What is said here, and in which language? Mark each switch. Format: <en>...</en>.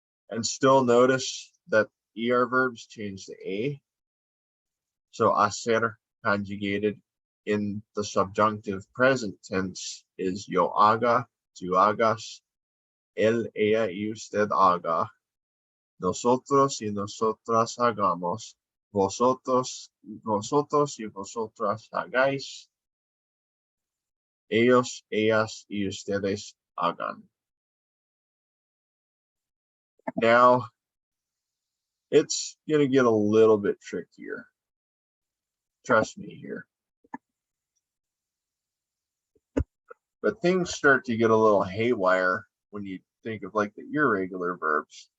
<en>And still notice that ER verbs change to A. So hacer conjugated in the subjunctive present tense is</en> <es>yo haga, tú hagas, él, ella y usted haga, nosotros y nosotras hagamos, vosotros y vosotras hagáis, ellos, ellas y ustedes hagan.</es> <en>Now, it's going to get a little bit trickier. Trust me here. But things start to get a little haywire when you think of like the irregular verbs.</en>